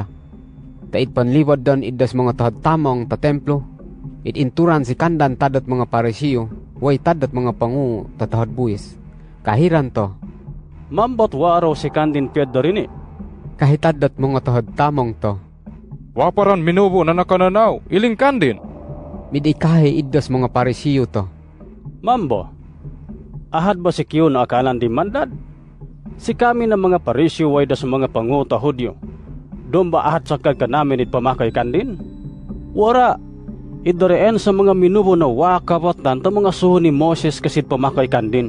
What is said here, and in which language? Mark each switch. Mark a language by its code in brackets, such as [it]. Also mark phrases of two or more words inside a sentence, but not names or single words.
[atd] Tait panliwad don idas mga tahad tamong ta templo, itinturan si kandan tadat mga parisiyo, way tadat mga pangu tatahad buwis. Kahiran to. Mambot waro si kandin piyadda rin eh. Kahitadot mga tohod tamong to. Waparan minubo na nakananaw, iling kandin. Midikahe iddos mga parisiyo to. Mambo, ahad ba si Kiyo na akalan di mandad? Si kami na mga parisyo way da sa mga panguta Hudyo. Doon ba ahad sakad ka namin pamakay kandin? Wara, idareen sa mga minubo na wakapat ta mga suho ni Moses kasit pamakay kandin.